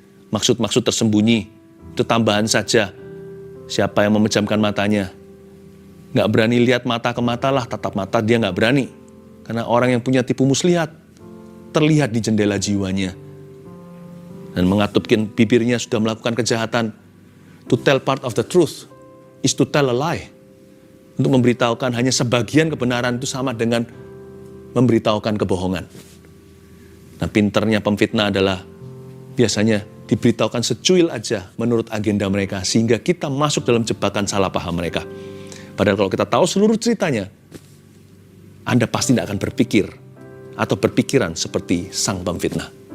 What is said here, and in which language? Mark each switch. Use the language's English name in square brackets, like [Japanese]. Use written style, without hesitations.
[Indonesian] maksud-maksud tersembunyi, itu tambahan saja. Siapa yang memejamkan matanya? Nggak berani lihat mata ke mata lah, tatap mata dia nggak berani. Karena orang yang punya tipu muslihat, terlihat di jendela jiwanya. Dan mengatupkan bibirnya sudah melakukan kejahatan. [English] To tell part of the truth is to tell a lie. [Indonesian] Untuk memberitahukan hanya sebagian kebenaran itu sama dengan memberitahukan kebohongan. Nah, pinternya pemfitnah adalah biasanya diberitahukan secuil aja menurut agenda mereka, sehingga kita masuk dalam jebakan salah paham mereka. Padahal kalau kita tahu seluruh ceritanya, Anda pasti tidak akan berpikir atau berpikiran seperti sang pemfitnah.